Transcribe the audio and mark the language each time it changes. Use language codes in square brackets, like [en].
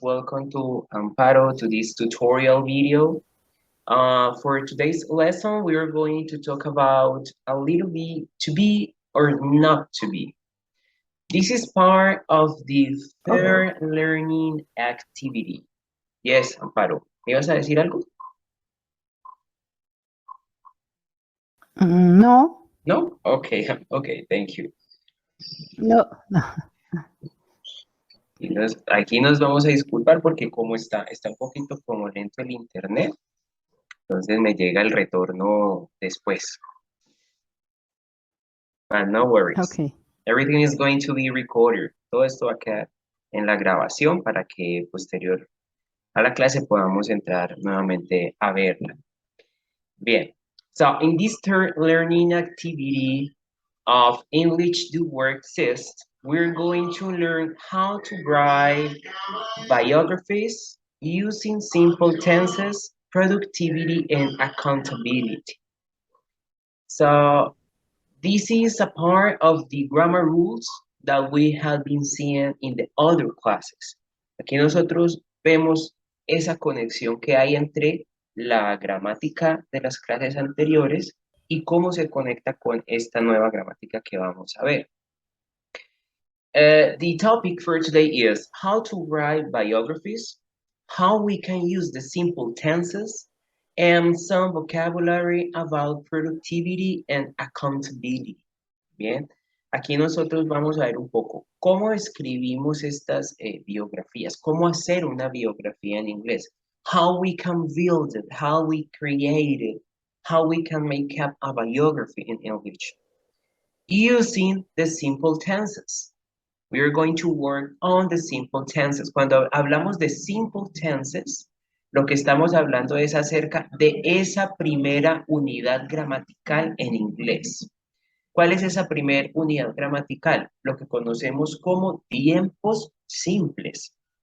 [en] Welcome to Amparo to this tutorial video. For today's lesson, we are going to talk about a little bit to be or not to be. This is part of the third learning activity. [es] Yes, Amparo, ¿me ibas a decir algo? No, [en] No? Okay, okay, thank you. [es] no, no. Y aquí nos vamos a disculpar porque como está un poquito como lento el internet, entonces me llega el retorno después. [en] But no worries. Okay. Everything is going to be recorded. [es] Todo esto va a quedar en la grabación para que posterior a la clase podamos entrar nuevamente a verla. Bien. [en] So in this third learning activity of English Do Work Test, we're going to learn how to write biographies using simple tenses, productivity, and accountability. So this is a part of the grammar rules that we have been seeing in the other classes. [es] Aquí nosotros vemos esa conexión que hay entre la gramática de las clases anteriores y cómo se conecta con esta nueva gramática que vamos a ver. [en] The topic for today is how to write biographies, how we can use the simple tenses, and some vocabulary about productivity and accountability. [es] Bien, aquí nosotros vamos a ver un poco cómo escribimos estas biografías, cómo hacer una biografía en inglés, [en] how we can build it, how we create it, how we can make up a biography in English [es] using the simple tenses. [en] We are going to work on the simple tenses. [es] Cuando hablamos de simple tenses, lo que estamos hablando es acerca de esa primera unidad gramatical en inglés. ¿Cuál es esa primera unidad gramatical? Lo que conocemos como tiempos simples.